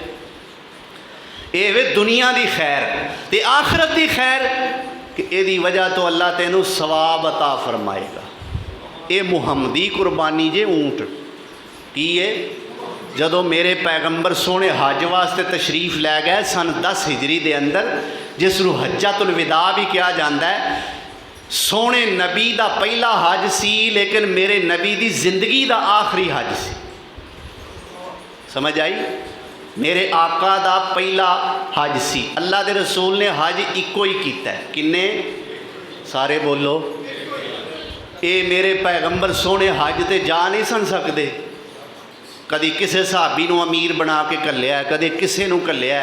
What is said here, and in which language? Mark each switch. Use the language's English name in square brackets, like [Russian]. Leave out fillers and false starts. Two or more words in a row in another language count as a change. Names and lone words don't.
[Punjabi] یہ وے دنیا دی خیر تے آخرت دی خیر کہ یہ دی وجہ تو اللہ تینوں ثواب عطا فرمائے گا۔ یہ محمدی قربانی جے اونٹ کی ہے۔ جدو میرے پیغمبر سونے حج واسطے تشریف لے گئے سن 10 ہجری دے اندر، جس نو حجۃ الوداع بھی کیا جاندہ ہے، سونے نبی دا پہلا حج سی لیکن میرے نبی دی زندگی دا آخری حج سی۔ سمجھ آئی؟ میرے آقا دا پہلا حج سی. اللہ دے رسول نے حج اکو ہی کیتا ہے. کنے؟ سارے بولو. یہ میرے پیغمبر سونے حج تے جا نہیں سن سکتے. کدی کسی صحابی نوں امیر بنا کے گھلیا، کدے کسی نوں گھلیا.